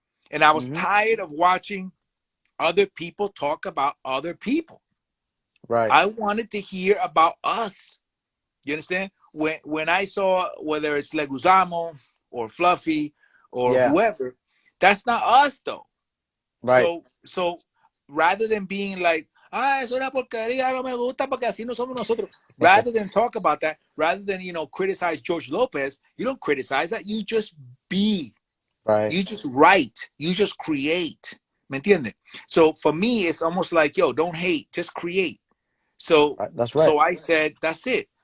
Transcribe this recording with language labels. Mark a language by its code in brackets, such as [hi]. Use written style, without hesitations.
[en] And I was tired of watching other people talk about other people. Right. I wanted to hear about us. You understand? When I saw whether it's Leguzamo or Fluffy or whoever, that's not us though. Right. So rather than being like, [es] es una porquería, no me gusta porque así no somos nosotros. [en] Rather than talk about that, rather than, criticize George Lopez, you don't criticize that. You just be. Right. You just write. You just create. [es] ¿Me entiendes? [en] So for me, it's almost like, don't hate, just create. So that's right. So I said, that's it.